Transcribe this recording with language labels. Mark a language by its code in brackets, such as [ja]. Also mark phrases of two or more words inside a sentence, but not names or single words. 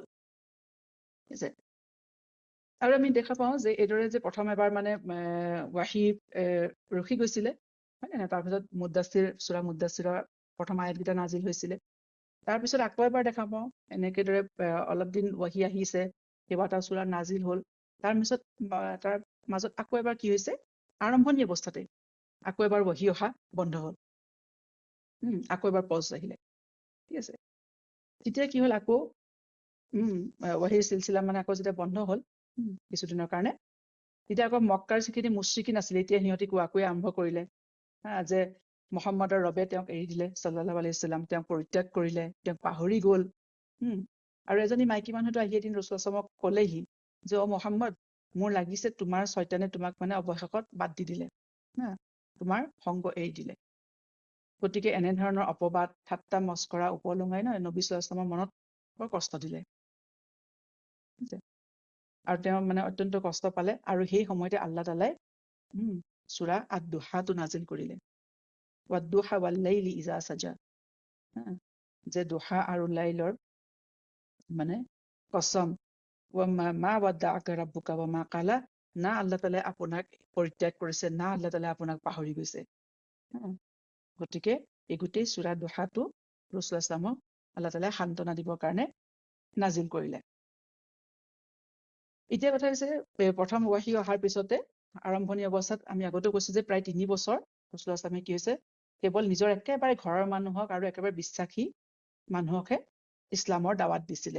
[as] ঠিক আছে, আৰু আমি দেখা পাওঁ যে এইদৰে যে প্ৰথম এবাৰ মানে ৱাহী ৰখি গৈছিলে, হয় নে, তাৰপিছত সূৰা মুদ্দাছিৰৰ প্ৰথম আয়াতকেইটা নাজিল হৈছিলে, তাৰপিছত আকৌ এবাৰ দেখা পাওঁ এনেকেদৰে অলপ দিন ৱাহী আহিছে, কেইবাটাও সূৰা নাজিল হ'ল, তাৰ মাজত আকৌ এবাৰ কি হৈছে, আৰম্ভণি অৱস্থাতে আকৌ এবাৰ ৱাহী অহা বন্ধ হ'ল, আকৌ এবাৰ পজ আহিলে। ঠিক আছে, তেতিয়া কি হ'ল, আকৌ ৱাহীৰ চিলচিলা মানে আকৌ যেতিয়া বন্ধ হ'ল কিছুদিনৰ কাৰণে, তেতিয়া আকৌ মক্কাৰ যিখিনি মুশ্ৰিকিন আছিলে, এতিয়া সিহঁতি কোৱাকৈ আৰম্ভ কৰিলে যে মুহাম্মাদৰ ৰবে তেওঁক এৰি দিলে, [ar] صلى الله عليه وسلم [as] তেওঁক পৰিত্যাগ কৰিলে, তেওঁক পাহৰি গ'ল। আৰু এজনী মাইকী মানুহতো আহি এদিন [ar] رسول الله صلى الله عليه وسلم [as] ক'লেহি যে অ মুহাম্মদ, মোৰ লাগিছে তোমাৰ শয়তানে তোমাক মানে অৱশেষত বাদ দি দিলে, তোমাৰ সংগ এৰি দিলে। গতিকে এনেধৰণৰ অপবাদ ঠাট্টা মস্কৰা উপলুঙাই নবী [ar] صلى الله عليه وسلم [as] মনত বৰ কষ্ট দিলে। আৰু তেওঁ মানে অত্যন্ত কষ্ট পালে, আৰু সেই সময়তে [ar] الله تعالى [as] সূৰা আদ-দুহাটো নাজিল কৰিলে। [ar] والضحى والليل إذا سجى, [as] যে দুহা আৰু লাইলৰ মানে কসম, [ar] ما ودعك ربك وما قلى, [as] না [ar] الله تعالى [as] আপোনাক পৰিত্যাগ কৰিছে, না [ar] الله تعالى [as] আপোনাক পাহৰি গৈছে। গতিকে এই গোটেই সূৰা দুহাটো [ar] رسول الله صلى الله عليه وسلم الله تعالى [as] সান্তনা দিবৰ কাৰণে নাজিল কৰিলে। এতিয়া কথা হৈছে, প্ৰথম ৱাহী অহাৰ পিছতে আৰম্ভণি অৱস্থাত আমি আগতে কৈছো যে প্ৰায় 3 বছৰ [ar] رسول الله صلى الله عليه وسلم [as] কি হৈছে, কেৱল নিজৰ একেবাৰে ঘৰৰ মানুহক আৰু একেবাৰে বিশ্বাসী মানুহকহে ইছলামৰ দাৱাত দিছিলে।